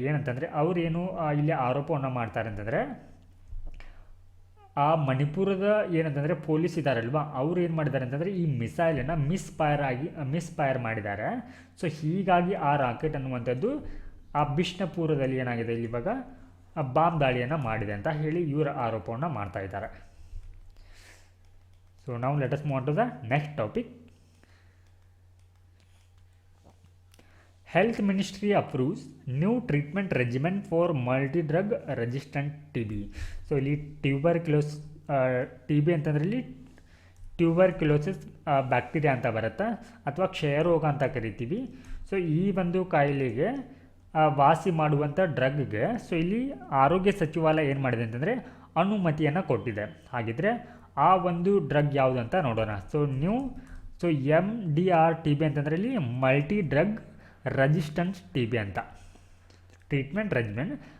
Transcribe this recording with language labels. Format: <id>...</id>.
<kn>ಏನಂತಂದರೆ ಅವರೇನು ಇಲ್ಲಿ ಆರೋಪವನ್ನು ಮಾಡ್ತಾರೆ ಅಂತಂದರೆ ಆ ಮಣಿಪುರದ ಏನಂತಂದರೆ ಪೊಲೀಸ್ ಇದ್ದಾರಲ್ವ ಅವ್ರು ಏನು ಮಾಡಿದ್ದಾರೆ ಅಂತಂದರೆ ಈ ಮಿಸೈಲನ್ನು ಮಿಸ್ಫೈರ್ ಮಾಡಿದ್ದಾರೆ. ಸೊ ಹೀಗಾಗಿ ಆ ರಾಕೆಟ್ ಅನ್ನುವಂಥದ್ದು ಆ ಬಿಷ್ಣಪುರದಲ್ಲಿ ಏನಾಗಿದೆ ಇಲ್ಲಿ ಇವಾಗ ಬಾಂಬ್ ದಾಳಿಯನ್ನು ಮಾಡಿದೆ ಅಂತ ಹೇಳಿ ಇವರ ಆರೋಪವನ್ನು ಮಾಡ್ತಾ ಇದ್ದಾರೆ.</kn> <en>so</en> <kn>ನಾವು</kn> <en>Let us move on to the next topic. Health Ministry approves new treatment regimen for multi-drug resistant TB.</en> <kn>So ಇಲ್ಲಿ ಟ್ಯೂಬರ್ಕ್ಯುಲೋಸ್ TB ಅಂತಂದರೆ ಇಲ್ಲಿ ಟ್ಯೂಬರ್ಕ್ಯುಲೋಸಿಸ್ ಬ್ಯಾಕ್ಟೀರಿಯಾ ಅಂತ ಬರುತ್ತೆ ಅಥವಾ ಕ್ಷಯರೋಗ ಅಂತ ಕರಿತೀವಿ. ಸೊ ಈ ಒಂದು ಕಾಯಿಲೆಗೆ ವಾಸಿ ಮಾಡುವಂಥ ಡ್ರಗ್ಗೆ ಸೊ ಇಲ್ಲಿ ಆರೋಗ್ಯ ಸಚಿವಾಲಯ ಏನು ಮಾಡಿದೆ ಅಂತಂದರೆ ಅನುಮತಿಯನ್ನು ಕೊಟ್ಟಿದೆ. ಹಾಗಿದ್ರೆ ಆ ಒಂದು ಡ್ರಗ್ ಯಾವುದು ಅಂತ ನೋಡೋಣ. ಸೊ MDR-TB ಅಂತಂದರೆ ಇಲ್ಲಿ ಮಲ್ಟಿ ಡ್ರಗ್ ರೆಸಿಸ್ಟೆನ್ಸ್ TB ಅಂತ ಟ್ರೀಟ್ಮೆಂಟ್ ರೆಜಿಮೆನ್.</kn>